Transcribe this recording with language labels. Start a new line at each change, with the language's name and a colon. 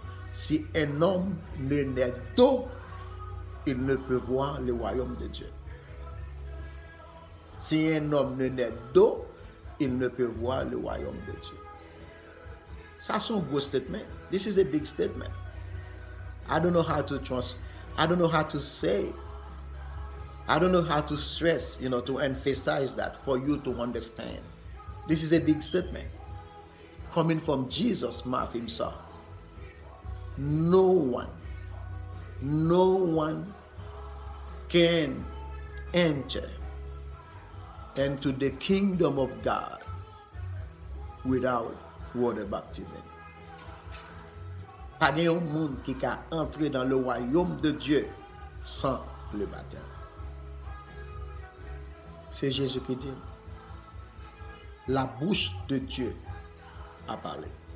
French: Si un homme ne naît d'eau, il ne peut voir le royaume de Dieu. Si un homme ne naît d'eau, il ne peut voir le royaume de Dieu. Ça, c'est un gros
English: statement. This is a big statement. I don't know how to I don't know how to say. I don't know how to stress, to emphasize that for you to understand. This is a big statement coming from Jesus' mouth himself. No one can enter into the kingdom of God without water baptism.
French: Pas de monde qui peut entrer dans le royaume de Dieu sans le baptême. C'est Jésus qui dit. La bouche de Dieu a parlé.